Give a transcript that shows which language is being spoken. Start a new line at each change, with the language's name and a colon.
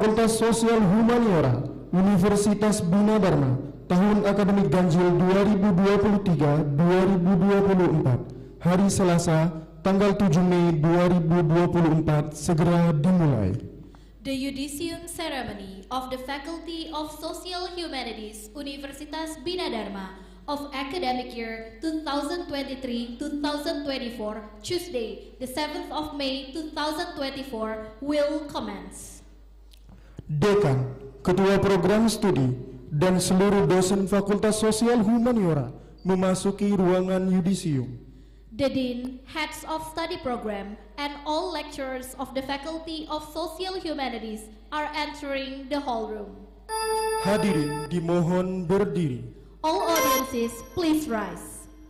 Indonesian: Fakultas Sosial Humaniora Universitas Bina Dharma tahun akademik ganjil 2023-2024 hari Selasa tanggal 7 Mei 2024 segera dimulai.
English: The Judicium Ceremony of the Faculty of Social Humanities Universitas Bina Dharma of academic year 2023-2024, Tuesday, the 7th of May 2024, will commence.
Indonesian: Dekan, Ketua Program Studi, dan seluruh dosen Fakultas Sosial Humaniora memasuki ruangan yudisium.
English: The Dean, Heads of Study Program, and all lecturers of the Faculty of Social Humanities are entering the hall room.
Indonesian: Hadirin dimohon berdiri.
English: All audiences, please rise.